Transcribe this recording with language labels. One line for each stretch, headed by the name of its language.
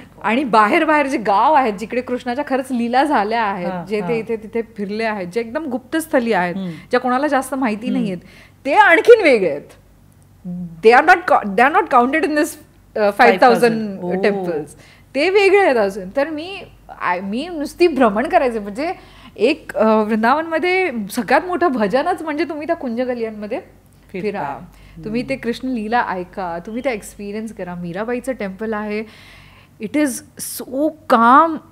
Marathi: आणि बाहेर जे गाव आहेत जिकडे कृष्णाच्या खरंच लीला झाल्या आहेत, जे ते इथे तिथे फिरले आहेत, जे एकदम गुप्तस्थली आहेत, ज्या कोणाला जास्त माहिती नाही आहेत, ते आणखीन वेगळे आहेत.
English: They are not counted in this 5,000 temples.
Marathi: ते वेगळे आहेत अजून. तर मी नुसती भ्रमण करायचे. म्हणजे एक वृंदावनमध्ये सगळ्यात मोठं भजनच म्हणजे तुम्ही त्या कुंज गलियांमध्ये फिरा, तुम्ही ते कृष्ण लीला ऐका, तुम्ही ते एक्सपिरियन्स करा. मीराबाईचं टेम्पल आहे,
English: It is so calm.